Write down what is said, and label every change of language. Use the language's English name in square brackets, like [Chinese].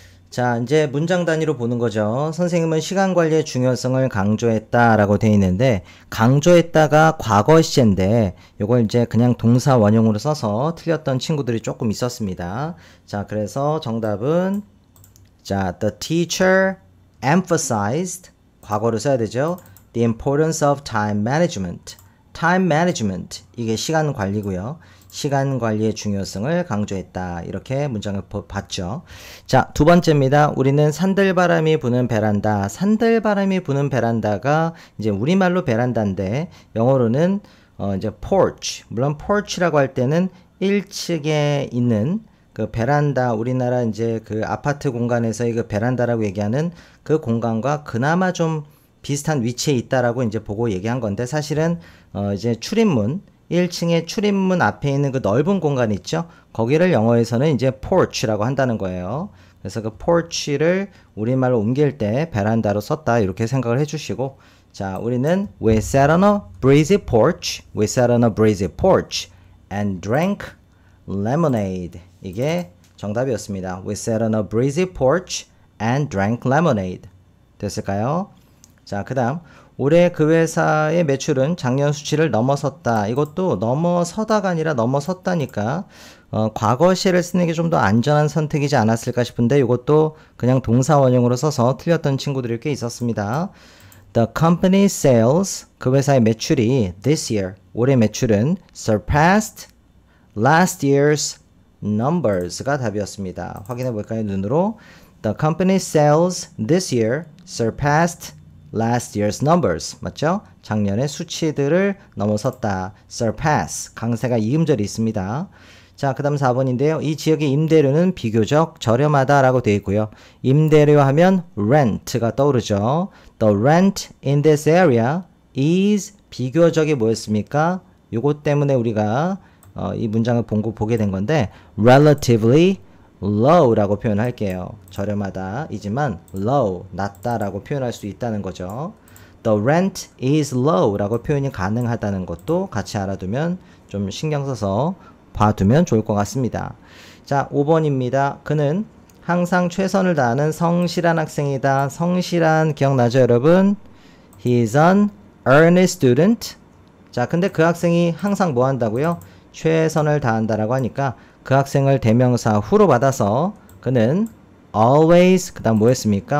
[Korean] 자, 이제 문장 단위로 보는 거죠. 선생님은 시간 관리의 중요성을 강조했다라고 되어 있는데, 강조했다가 과거 시제인데 요걸 이제 그냥 동사 원형으로 써서 틀렸던 친구들이 조금 있었습니다. 자, 그래서 정답은 자, [English] the teacher emphasized [Korean] 과거로 써야 되죠. [English] the importance of time management. [Korean] time management, 이게 시간 관리고요. 시간 관리의 중요성을 강조했다. 이렇게 문장을 봤죠. 자, 두 번째입니다. 우리는 산들바람이 부는 베란다. 산들바람이 부는 베란다가 이제 우리말로 베란다인데 영어로는 이제 porch. 물론 porch라고 할 때는 1층에 있는 그 베란다, 우리나라 이제 그 아파트 공간에서의 그 베란다라고 얘기하는 그 공간과 그나마 좀 비슷한 위치에 있다라고 이제 보고 얘기한 건데, 사실은 이제 출입문, 1층의 출입문 앞에 있는 그 넓은 공간 있죠? 거기를 영어에서는 이제 porch라고 한다는 거예요. 그래서 그 porch를 우리말로 옮길 때 베란다로 썼다, 이렇게 생각을 해주시고, 자, 우리는 [English] we sat on a breezy porch, we sat on a breezy porch and drank lemonade. [Korean] 이게 정답이었습니다. [English] We sat on a breezy porch and drank lemonade. [Korean] 됐을까요? 자, 그 다음 올해 그 회사의 매출은 작년 수치를 넘어섰다. 이것도 넘어서다가 아니라 넘어섰다니까 과거 시를 쓰는 게 좀 더 안전한 선택이지 않았을까 싶은데, 이것도 그냥 동사 원형으로 써서 틀렸던 친구들이 꽤 있었습니다. [English] The company sales, [Korean] 그 회사의 매출이 [English] this year, [Korean] 올해 매출은 [English] surpassed last year's numbers가 답이었습니다. [Korean] 확인해 볼까요? 눈으로. [English] The company sales this year surpassed last year's numbers. [Korean] 맞죠? 작년의 수치들을 넘어섰다. [English] surpass. [Korean] 강세가 이음절이 있습니다. 자, 그 다음 4번인데요. 이 지역의 임대료는 비교적 저렴하다 라고 되어 있고요. 임대료 하면 rent가 떠오르죠. [English] The rent in this area is [Korean] 비교적이 뭐였습니까? 요것 때문에 우리가 이 문장을 보게 된 건데, [English] relatively low [Korean] 라고 표현할게요. 저렴하다 이지만 low, 낮다 라고 표현할 수 있다는 거죠. [English] The rent is low [Korean] 라고 표현이 가능하다는 것도 같이 알아두면, 좀 신경 써서 봐두면 좋을 것 같습니다. 자, 5번입니다. 그는 항상 최선을 다하는 성실한 학생이다. 성실한 기억나죠, 여러분? [English] He is an earnest student. [Korean] 자, 근데 그 학생이 항상 뭐 한다고요? 최선을 다한다라고 하니까 그 학생을 대명사 후로 받아서 그는 always, 그 다음 뭐였습니까?